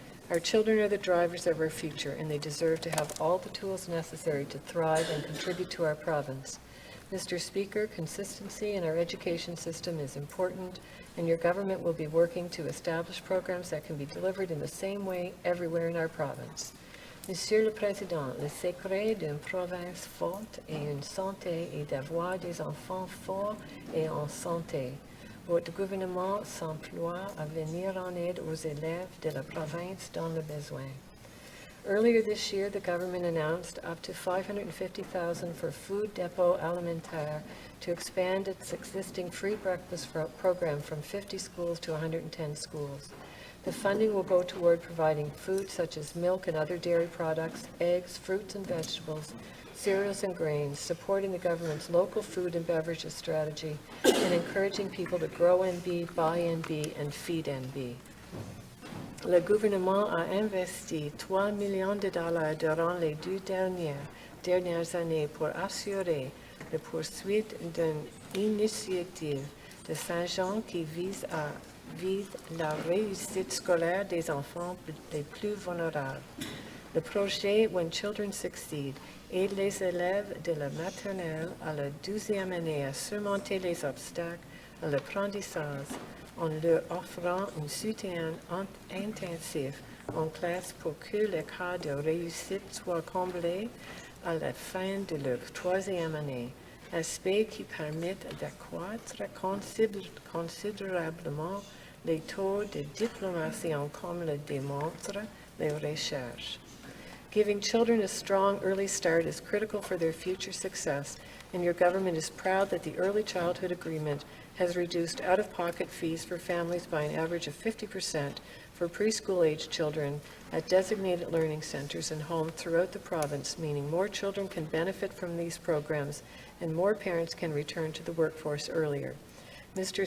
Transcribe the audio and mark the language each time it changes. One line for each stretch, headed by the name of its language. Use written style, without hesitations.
English: Our children are the drivers of our future, and they deserve to have all the tools necessary to thrive and contribute to our province. Mr. Speaker, consistency in our education system is important, and your government will be working to establish programs that can be delivered in the same way everywhere in our province.
French: Monsieur le Président, le secret d'une province forte et une santé est d'avoir des enfants forts et en santé. Votre gouvernement s'emploie à venir en aide aux élèves de la province dans le besoin.
English: Earlier this year, the government announced up to $550,000 for Food Depot Alimentaire to expand its existing free breakfast program from 50 schools to 110 schools. The funding will go toward providing food such as milk and other dairy products, eggs, fruits and vegetables, cereals and grains, supporting the government's local food and beverages strategy, and encouraging people to grow NB, buy NB, and feed NB.
French: Le gouvernement a investi $3 millions durant les 2 dernières années pour assurer la poursuite d'une initiative de Saint-Jean qui vise la réussite scolaire des enfants les plus vulnérables. Le projet When Children Succeed aide les élèves de la maternelle à la 12e année à surmonter les obstacles à l'apprentissage en leur offrant un soutien intensif en classe pour que les cas de réussite soient comblés à la fin de leur troisième année, aspect qui permettent d'accroître considérablement les taux de diplomation comme le démontrent les recherches.
English: Giving children a strong early start is critical for their future success, and your government is proud that the Early Childhood Agreement has reduced out-of-pocket fees for families by an average of 50% for preschool-age children at designated learning centers and homes throughout the province, meaning more children can benefit from these programs and more parents can return to the workforce earlier. Mr.